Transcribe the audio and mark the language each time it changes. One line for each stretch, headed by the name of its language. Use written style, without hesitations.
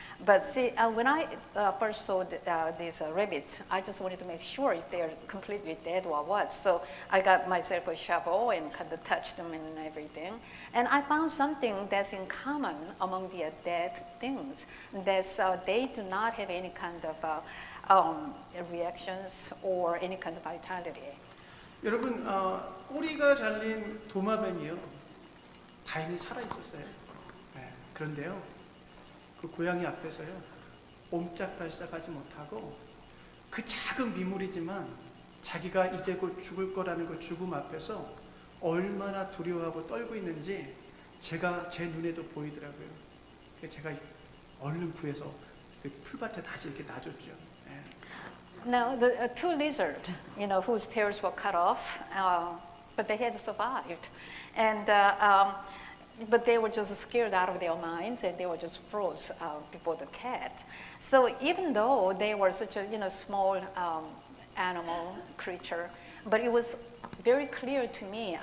English: But see, when I first saw these rabbits, I just wanted to make sure if they're completely dead or what. So I got myself a shovel and kind of touched them and everything. And I found something that's in common among the dead things. That's they do not have any kind of reactions or any kind of vitality.
Korean: 여러분, 꼬리가 잘린 도마뱀이요, 다행히 살아 있었어요. 네, 그런데요, 그 고양이 앞에서요, 옴짝달싹하지 못하고 그 작은 미물이지만 자기가 이제 곧 죽을 거라는 그 죽음 앞에서 얼마나 두려워하고 떨고 있는지 제가 제 눈에도 보이더라고요. 그래서 제가 얼른 구해서 그 풀밭에 다시 이렇게 놔줬죠. 네.
English: Now, the two lizards, whose tails were cut off, but they had survived. And, but they were just scared out of their minds, and they were just froze before the cat. So even though they were such a small animal creature, but it was very clear to me.